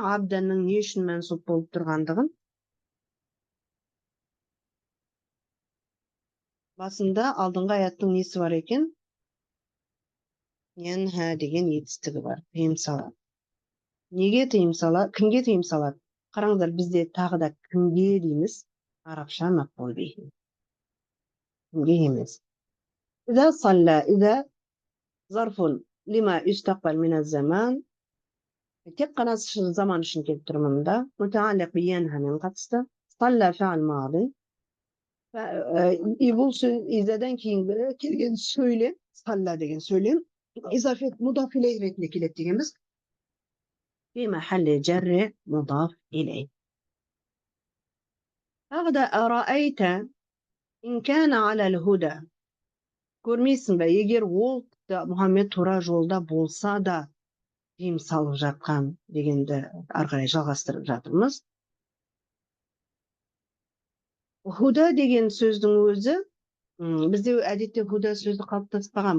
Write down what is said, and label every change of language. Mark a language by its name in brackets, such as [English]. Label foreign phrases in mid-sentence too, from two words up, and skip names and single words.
[Kazakh] Абданның не үшін мәнсуп болып тұрғандығын. Басында алдыңғы аяттың несі бар екен? Янха деген етістігі бар. Тыйым салады. Неге тыйым салады? Кімге тыйым салады? Қараңыздар, бізде тағы да кімге дейміз? Арабша [Arabic] مفعول به. [Kazakh] Кімге емес. [Arabic] إذا صلى إذا ظرف لما يستقبل من الزمان [Kazakh] тек қана заман үшін келіп тұр мұнда. Мутааллиқ биянхамен қатысты. [Arabic] صلى فعل ماض. [Kazakh] Бұл изадан кейінгі келген сөйлем, салла деген сөйлем, изафет [Arabic] مضاف إليه [Kazakh] ретінде келеді дегенбіз. [Arabic] في محل جر مضاف إليه. هذا أرأيت إن كان على الهدى. [Kazakh] Көрмейсің бе, егер ол Мұхаммед тура жолда болса да тыйым салып жатқан дегенді ары қарай жалғастырып жатырмыз. Худа деген сөздің өзі, бізде әдетте худа сөзі қалыптаспаған.